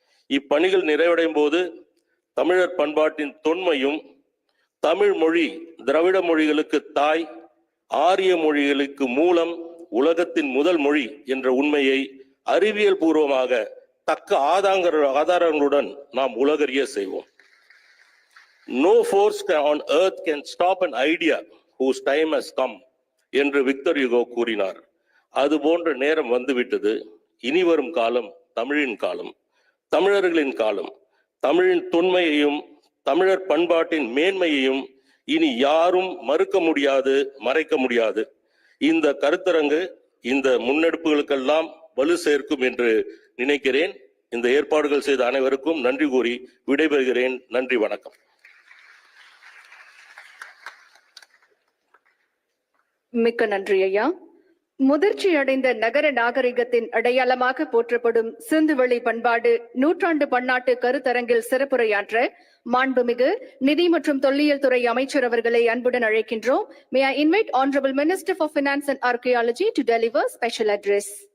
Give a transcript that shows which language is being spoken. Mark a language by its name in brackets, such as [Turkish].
[Tamil] இப்பணிகள் நிறைவடையும் போது தமிழர் பண்பாட்டின் தொன்மையும் தமிழ் மொழி திராவிட மொழிகளுக்கு தாய், ஆரிய மொழிகளுக்கு மூலம், உலகத்தின் முதல் மொழி என்ற உண்மையை அறிவியல் பூர்வமாக தக்க ஆதாரங்களுடன் நாம் உலகறிய செய்வோம். [English] No force on earth can stop an idea whose time has come [Tamil] என்று விக்டர் யுகோ கூறினார். அது போன்ற நேரம் வந்துவிட்டது. இனி வரும் காலம் தமிழின் காலம், தமிழர்களின் காலம். தமிழின் தொன்மையையும் தமிழர் பண்பாட்டின் மேன்மையையும் இனி யாரும் மறுக்க முடியாது, மறைக்க முடியாது. இந்த கருத்தரங்கு இந்த முன்னெடுப்புகளுக்கெல்லாம் வலு சேர்க்கும் என்று நினைக்கிறேன். இந்த ஏற்பாடுகள் செய்த அனைவருக்கும் நன்றி கூறி விடைபெறுகிறேன். நன்றி, வணக்கம். மிக்க நன்றி ஐயா. முதிர்ச்சி அடைந்த நகர நாகரிகத்தின் அடையாளமாக போற்றப்படும் சிந்துவெளி பண்பாடு நூற்றாண்டு பன்னாட்டு கருத்தரங்கில் சிறப்புரையாற்ற மாண்புமிகு நிதி மற்றும் தொல்லியல் துறை அமைச்சர் அவர்களை அன்புடன் அழைக்கின்றோம். [English] May I invite Honorable Minister for Finance and Archaeology to deliver special address.